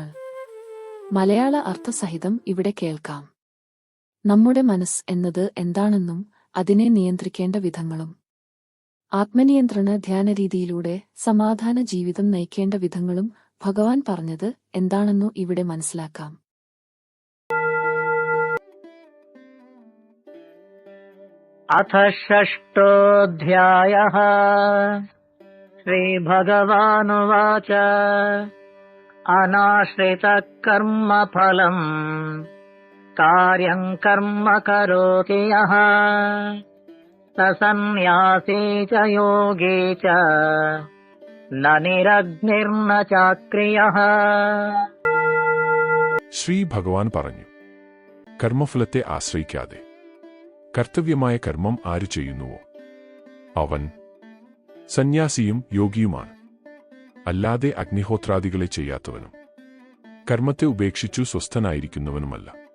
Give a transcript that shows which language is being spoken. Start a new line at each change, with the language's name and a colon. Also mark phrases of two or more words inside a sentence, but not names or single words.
Malayalam: മലയാള അർത്ഥസഹിതം ഇവിടെ കേൾക്കാം. നമ്മുടെ മനസ്സ് എന്നത് എന്താണെന്നും അതിനെ നിയന്ത്രിക്കേണ്ട വിധങ്ങളും, ആത്മനിയന്ത്രണ ധ്യാനരീതിയിലൂടെ സമാധാന ജീവിതം നയിക്കേണ്ട വിധങ്ങളും ഭഗവാൻ പറഞ്ഞത് എന്താണെന്നു ഇവിടെ മനസ്സിലാക്കാം.
Sanskrit: अथ षष्ठोऽध्यायः। श्रीभगवानुवाच अनाश्रितः कर्मफलम् कार्यम् कर्म करोति यः स सन्न्यासी च योगी च न निरग्निर्न चाक्रियः।
Malayalam: ശ്രീ ഭഗവാൻ പറഞ്ഞു, കർമ്മഫലത്തെ ആശ്രയിക്കാതെ കർത്തവ്യമായ കർമ്മം ആര് ചെയ്യുന്നുവോ അവൻ സന്യാസിയും യോഗിയുമാണ്. അല്ലാതെ അഗ്നിഹോത്രാദികളെ ചെയ്യാത്തവനും കർമ്മത്തെ ഉപേക്ഷിച്ചു സ്വസ്ഥനായിരിക്കുന്നവനുമല്ല.